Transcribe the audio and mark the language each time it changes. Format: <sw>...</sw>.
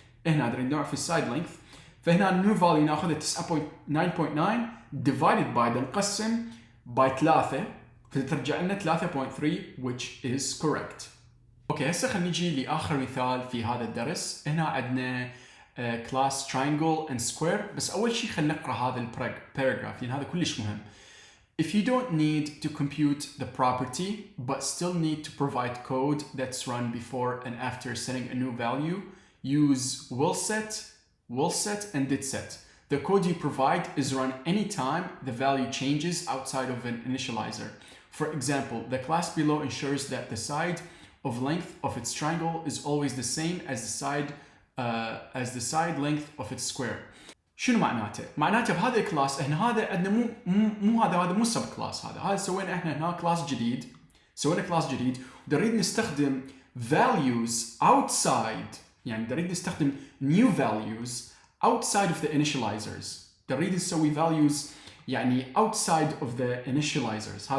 <ar>هنا نريد نوع في السايد length. فهنا النيو فاليو ناخذها 9.9</ar> <en>divided by</en> <ar>نقسم by 3 فترجع لنا 3.3</ar> <en>which is correct.</en> <ar>اوكي، هسه خلينا نجي لاخر مثال في هذا الدرس. هنا عندنا class triangle and square. بس اول شيء خلينا نقرا هذا الباراجراف لان هذا كلش مهم.</ar> <en>If you don't need to compute the property but still need to provide code that's run before and after setting a new value, use willset and didset. The code you provide is run anytime the value changes outside of an initializer. For example, the class below ensures that the side of length of its triangle is always the same as the side length of its square.</en> <ar>شنو معناته؟ معناته بهذا الكلاس احنا هذا عندنا هذا مو سب كلاس، هذا سوينا احنا هنا كلاس جديد، سوينا كلاس جديد ونريد نستخدم</ar> <en>values outside،</en> <ar>يعني نريد نستخدم</ar> <en>new values outside of the initializers،</en> <ar>نريد نسوي values يعني</ar> <en>outside of the initializers.</en>